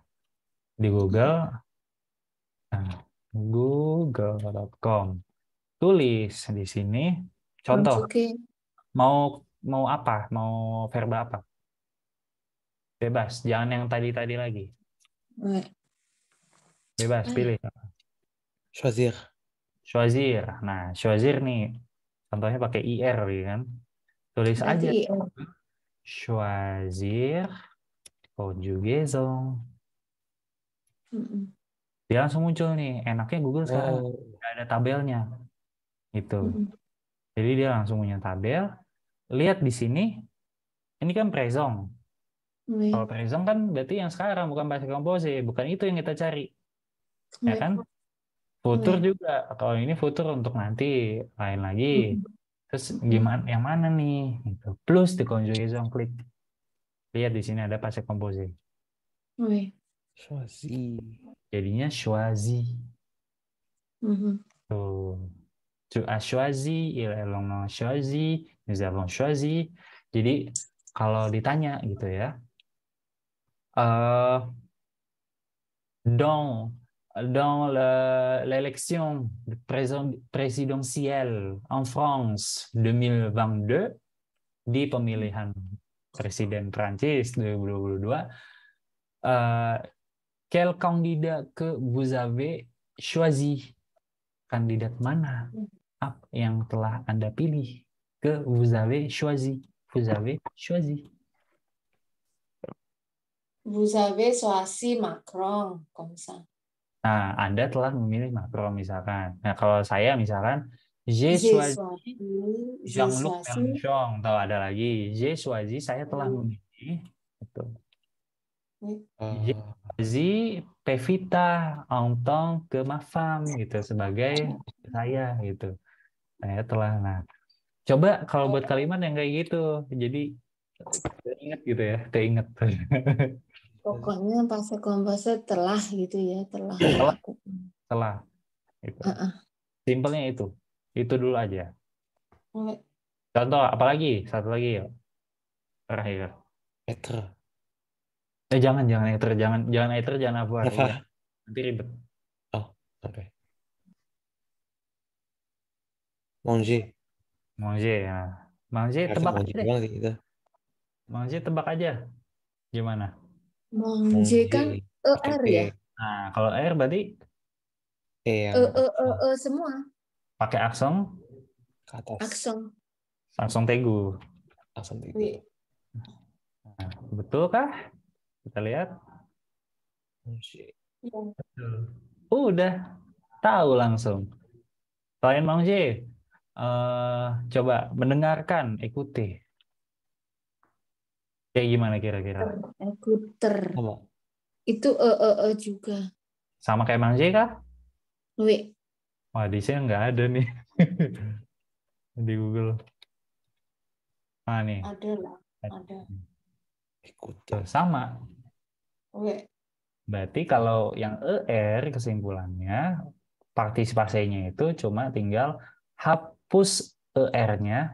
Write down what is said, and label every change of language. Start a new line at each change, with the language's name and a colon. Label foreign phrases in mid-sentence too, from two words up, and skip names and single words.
Indonesian: Di Google, google.com. Tulis di sini. Contoh. Mau apa? Mau verba apa? Bebas. Jangan yang tadi-tadi lagi. Bebas. Pilih. Choisir. Choisir. Nah, choisir nih. Contohnya pakai IR kan. Tulis aja.
French: Choisir conjugaison.
Indonesian: Dia langsung muncul nih. Enaknya Google sekarang nggak ada tabelnya. Gitu. Jadi dia langsung punya tabel. Lihat di sini. Ini kan présent. Kalau présent kan berarti yang sekarang, bukan
French: passé composé.
Indonesian: Bukan itu yang kita cari. Ya kan? Futur juga. Kalau ini futur untuk nanti. Lain lagi. Terus gimana? Yang mana nih? Gitu. Plus di conjugaison, klik. Lihat di sini ada
French: passé composé.
Indonesian: Choisi. Jadinya choisi.
French: Tu as choisi, l'on a choisi, nous avons choisi.
Indonesian: Jadi kalau ditanya gitu ya,
French: dans l'élection présidentielle en France 2022,
Indonesian: di pemilihan presiden Prancis 2022,
French: quel candidat que vous avez choisi?
Indonesian: Kandidat mana yang telah Anda pilih?
French: Que vous avez choisi. Vous avez choisi. Vous avez choisi Macron, comme ça.
Indonesian: Nah, Anda telah memilih makro misalkan. Nah, kalau saya misalkan j'ai
French: J'ai choisi choisi, j'ai Jean-Luc choisi, Mélenchon.
Indonesian: Tahu ada lagi.
French: J'ai choisi,
Indonesian: saya telah memilih. Gitu.
French: J'ai Eh, choisi Pevita en tant que ma femme
Indonesian: gitu sebagai saya gitu. Saya telah. Nah, coba kalau buat kalimat yang kayak gitu. Jadi keinget gitu ya, keinget. pokoknya
French: passé composé
Indonesian: telah gitu ya, telah Telah, melakukan. telah. Gitu. Heeh. Simpelnya itu. Itu dulu aja. Ouais. Contoh, apalagi? Satu lagi yuk. Terakhir. Être. Jangan ether, jangan ether, jangan avoir. Apa? Ya. Nanti ribet. Oh, oke. Manger. Manger ya. Manger Harusnya tebak manger aja deh. doang sih itu. Manger tebak aja. Gimana? Manger kan Pakai ER P. ya? Nah, kalau R berarti E yang Semua. pakai aksen, ke atas. Aksen. aksen tegu. Langsung tiga. Oui. Nah, betulkah? Kita lihat. Manger. Udah tahu langsung. Selain manger, coba mendengarkan, ikuti. Kayak gimana kira-kira? Écouter. Sama. Itu juga. Sama kayak manger kah? Oui. Wah, di sini nggak ada nih. Di Google. Nah, nih. Ada lah. Ada. Écouter. Sama. Oui. Berarti kalau yang ER kesimpulannya, partisipasinya itu cuma tinggal hapus ER-nya.